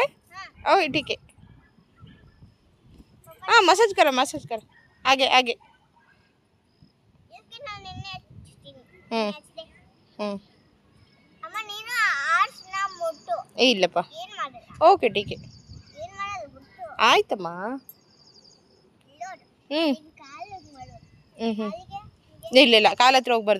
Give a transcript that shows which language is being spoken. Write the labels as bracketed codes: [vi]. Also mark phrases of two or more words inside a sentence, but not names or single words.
[hi] ओ ठीक है. हाँ मसाज करो आगे आगे. [kn] ಇಲ್ಲಪ್ಪ. ಓಕೆ ಟೀಕೆ ಆಯ್ತಮ್ಮ. ಹ್ಞೂ ಹ್ಞೂ ಇಲ್ಲ ಕಾಲ ಹತ್ರ ಹೋಗ್ಬಾರ್ದು.